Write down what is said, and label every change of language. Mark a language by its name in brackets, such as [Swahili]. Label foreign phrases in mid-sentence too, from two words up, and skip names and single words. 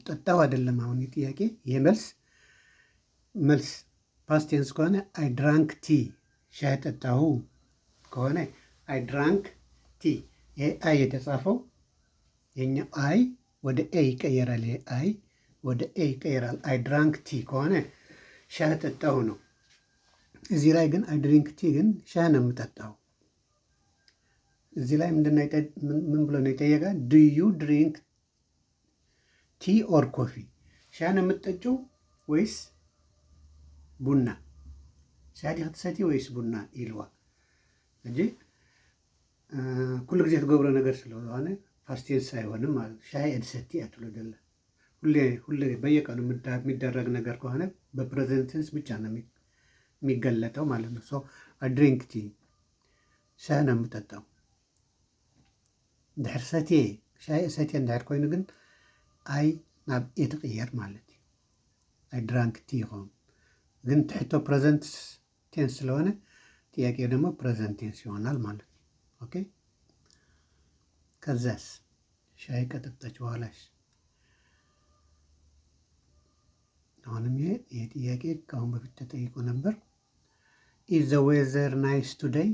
[Amharic] ጠጣው አይደለም አሁን ጥያቄ። ይህ መልስ [English] past tense [Amharic] ከሆነ [English] I drank tea፣ [Amharic] ሻይ ጠጣሁ ከሆነ [English] I drank tea። [Amharic] ይሄ አይ የተጻፈው የኛ አይ ወደ ኤ ይቀየራል። ይሄ አይ ወደ ኤ ይቀየራል። [English] I drank tea [Amharic] ከሆነ ሻይ ጠጣሁ ነው። እዚህ ላይ ግን [English] I drink tea [Amharic] ግን ሻይ ነው የምጠጣው። እዚህ ላይ ምን ብሎ ነው የጠየቀ? [English] Do you drink tea or coffee? [Amharic] ሻይ ነው የምትጠጪው ወይስ ቡና? [Tigrinya] ሻይ ዲኻ ትሰቲ ወይስ ቡና ኢልዋ እንጂ ኩሉ ጊዜ ትገብሮ ነገር [Amharic] ስለሆነ [English] past tense [Amharic] አይሆንም ማለት ነው። [Tigrinya] ሻይ እድሰቲ አትሎ ደለ [Amharic] ሁሌ በየቀኑ የሚደረግ ነገር ከሆነ በፕሬዘንት ቴንስ ብቻ ነው የሚገለጠው ማለት ነው። [English] so I drink tea [Amharic] ሻይ ነው የምጠጣው። [Tigrinya] እንድሕር ሰትየ ሻይ ሰትየ እንድሕር ኮይኑ ግን አይ ናብ ኤ ትቕየር ማለት እዩ። [English] I drank tea [Tigrinya] ይኸውን [Amharic] ግን ትሕቶ [English] present tense [Amharic] ስለሆነ ጥያቄ ደግሞ [English] present tense [Amharic] ይሆናል ማለት ነው። ኦኬ ከዛስ ሻይ ከጠጣች በኋላሽ አሁንም ይሄ ጥያቄ ከአሁን በፊት ተጠይቆ ነበር። [English] Is the weather nice today?